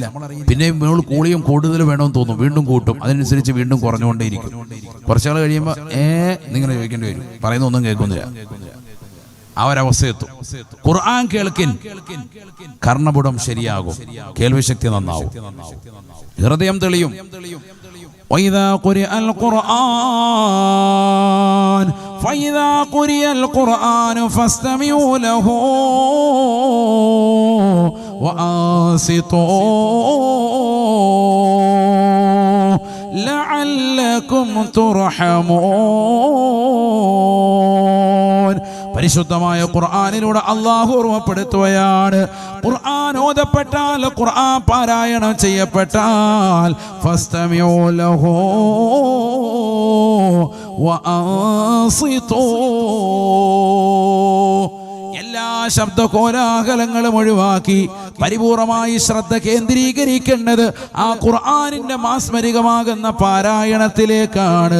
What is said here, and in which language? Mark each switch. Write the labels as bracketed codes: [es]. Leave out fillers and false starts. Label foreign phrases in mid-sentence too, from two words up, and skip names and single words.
[ml] പിന്നെ കൂളിയും കൂടുതൽ വേണമെന്ന് തോന്നും, വീണ്ടും കൂട്ടും, അതിനനുസരിച്ച് വീണ്ടും കുറഞ്ഞുകൊണ്ടേയിരിക്കും. കുറച്ചാൾ കഴിയുമ്പോൾ നിങ്ങനെ ചോദിക്കേണ്ടി വരും, പറയുന്ന ഒന്നും കേൾക്കുന്നില്ല, ആ ഒരവസ്ഥയെത്തും. ഖുർആൻ കേൾക്കിൻ, കർണപുടം ശരിയാകും, കേൾവിശക്തി നന്നാവും, ഹൃദയം തെളിയും. [ar] وإذا قرئ القرآن فإذا قرئ القرآن فاستمعوا له وأنصتوا لعلكم ترحمون. [ml] പരിശുദ്ധമായ ഖുർആനിലൂടെ അല്ലാഹു ഓർമ്മപ്പെടുത്തുകയാണ്, ഖുർആൻ ഓതപ്പെട്ടാൽ, ഖുർആൻ പാരായണം ചെയ്യപ്പെട്ടാൽ [ar] فاستمعوا له وأنصتوا, [ml] എല്ലാ ശബ്ദ കോലാഹലങ്ങളും ഒഴിവാക്കി പരിപൂർണമായി ശ്രദ്ധ കേന്ദ്രീകരിക്കേണ്ടത് ആ ഖുർആനിന്റെ മാസ്മരികമാകുന്ന പാരായണത്തിലേക്കാണ്.